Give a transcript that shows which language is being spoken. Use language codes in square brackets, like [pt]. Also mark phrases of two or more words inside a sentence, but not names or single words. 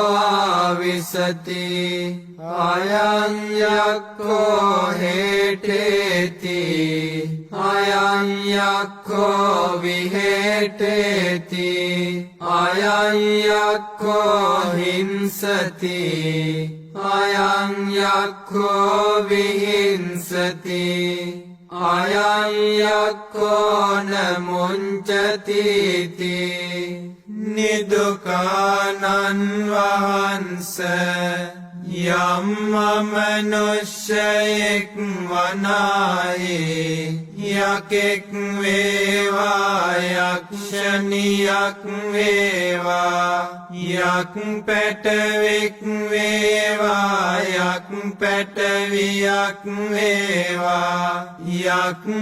[pi] ආවිසති අයං යක්ඛෝ හේඨේති අයං යක්ඛෝ විහෙඨේති අයං යක්ඛෝ හිංසති අයං යක්ඛෝ විහිංසති අයං යක්ඛෝ නමුංචතිති [si] නිදුකානන් වහන්ස යම් මනුෂ්‍යයෙක් වනාහි යකෙක් වේවා යක්ෂණියක් වේවා යක් පැටවෙක් වේවා යක් පැටවියක් වේවා යක්